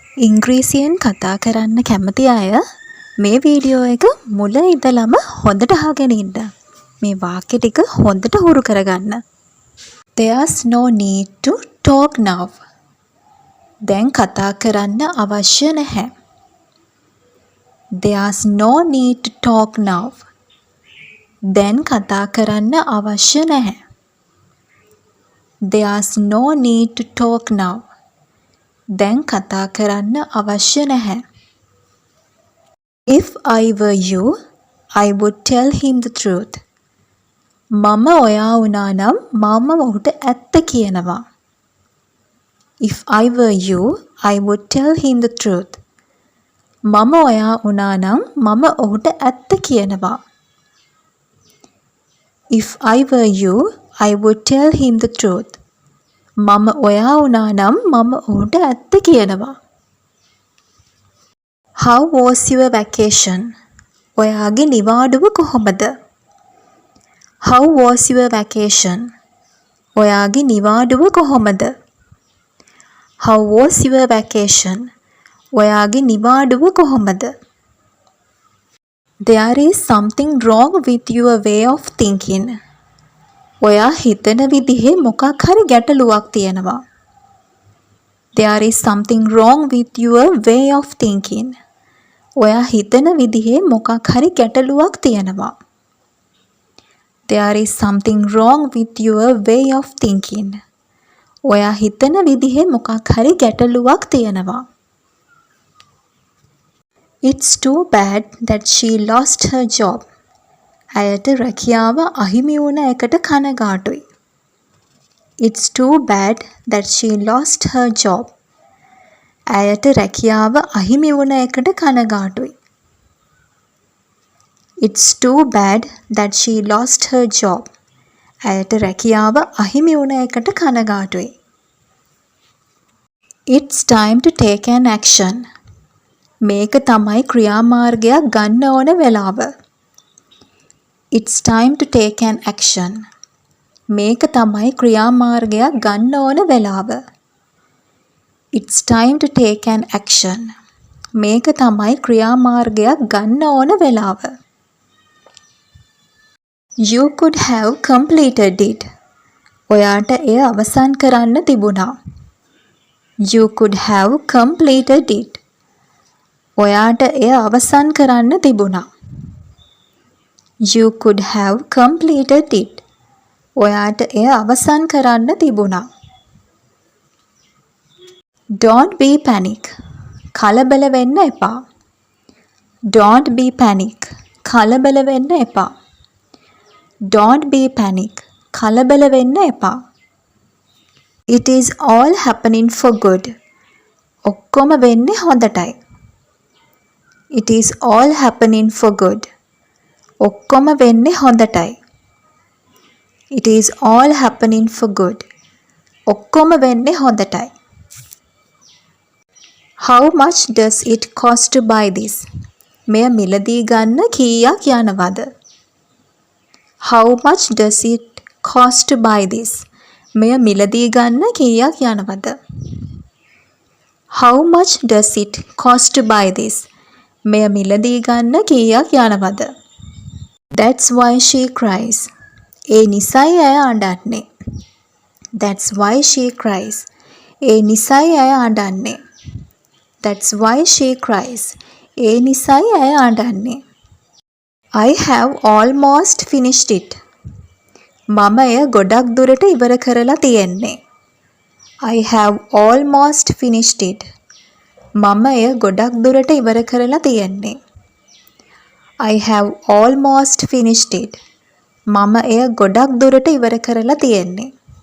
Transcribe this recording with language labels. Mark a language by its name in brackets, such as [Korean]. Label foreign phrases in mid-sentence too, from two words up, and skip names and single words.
[Sinhala] ඉංග්‍රීසියෙන් කතා කරන්න කැමති අය මේ වීඩියෝ එක මුල ඉඳලම හොඳට අහගෙන ඉන්න. මේ වාක්‍ය ටික හොඳට හුරු කරගන්න. [English] There's no need to talk now. [Sinhala] දැන් කතා කරන්න අවශ්‍ය නැහැ. [English] There's no need to talk now. [Sinhala] දැන් කතා කරන්න අවශ්‍ය නැහැ. [English] There's no need to talk now. [Sinhala] දැන් කතා කරන්න අවශ්‍ය නැහැ. [English] If I were you, I would tell him the truth. [Sinhala] මම ඔයා වුණා නම් මම ඔහුට ඇත්ත කියනවා. [English] If I were you, I would tell him the truth. [Sinhala] මම ඔයා වුණා නම් මම ඔහුට ඇත්ත කියනවා. [English] If I were you, I would tell him the truth. [Sinhala] මම ඔයා වුණා නම් මම ඔහුට ඇත්ත කියනවා. [English] How was your vacation? [Sinhala] ඔයාගේ නිවාඩුව කොහොමද? [English] How was your vacation? [Sinhala] ඔයාගේ නිවාඩුව කොහොමද? [English] How was your vacation? [Sinhala] ඔයාගේ නිවාඩුව කොහොමද? [English] There is something wrong with your way of thinking. [Sinhala] ඔයා හිතන විදිහේ මොකක් හරි ගැටලුවක් තියෙනවා. [English] There is something wrong with your way of thinking. [Sinhala] ඔයා හිතන විදිහේ මොකක් හරි ගැටලුවක් තියෙනවා. [English] There is something wrong with your way of thinking. [Sinhala] ඔයා හිතන විදිහේ මොකක් හරි ගැටලුවක් තියෙනවා. [English] It's too bad that she lost her job. [Sinhala] ඇයට රැකියාව අහිමි වුණ එකට කනගාටුයි. [English] It's too bad that she lost her job. [Sinhala] ඇයට රැකියාව අහිමි වුණ එකට කනගාටුයි. [English] It's too bad that she lost her job. [Sinhala] ඇයට රැකියාව අහිමි වුණ එකට කනගාටුයි. [English] It's time to take an action. [Sinhala] මේක තමයි ක්‍රියාමාර්ගයක් ගන්න ඕන වෙලාව. [English] It's time to take an action. [Sinhala] මේක තමයි ක්‍රියාමාර්ගයක් ගන්න ඕන වෙලාව. [English] It's time to take an action. [Sinhala] මේක තමයි ක්‍රියාමාර්ගයක් ගන්න ඕන වෙලාව. [English] You could have completed it. [Sinhala] ඔයාට එය අවසන් කරන්න තිබුණා. [English] You could have completed it. [Sinhala] ඔයාට එය අවසන් කරන්න තිබුණා. [English] You could have completed it. [Sinhala] ඔයාට එය අවසන් කරන්න තිබුණා. [English] Don't be panic. [Sinhala] කලබල වෙන්න එපා. [English] Don't be panic. [Sinhala] කලබල වෙන්න එපා. [English] Don't be panic. [Sinhala] කලබල වෙන්න එපා. [English] It is all happening for good. [Sinhala] ඔක්කොම වෙන්නේ හොඳටයි. [English] It is all happening for good. [Sinhala] ඔක්කොම වෙන්නේ හොඳටයි. [English] It is all happening for good. [Sinhala] ඔක්කොම වෙන්නේ හොඳටයි. [English] How much does it cost to buy this? [Sinhala] මෙය මිලදී ගන්න කීයක් යනවද? [English] How much does it cost to buy this? [Sinhala] මෙය මිලදී ගන්න කීයක් යනවද? [English] How much does it cost to buy this? [Sinhala] මෙය මිලදී ගන්න කීයක් යනවද? [English] That's why she cries. [Sinhala] ඒ නිසයි ඇය අඬන්නේ. [English] That's why she cries. [Sinhala] ඒ නිසයි ඇය අඬන්නේ. [English] That's why she cries. [Sinhala] ඒ නිසයි ඇය අඬන්නේ. [English] I have almost finished it. [Sinhala] මම එය ගොඩක් දුරට ඉවර කරලා තියෙන්නේ. [English] I have almost finished it. [Sinhala] මම එය ගොඩක් දුරට ඉවර කරලා තියෙන්නේ. [English] I have almost finished it. [Sinhala] මම එය ගොඩක් දුරට ඉවර කරලා තියෙන්නේ.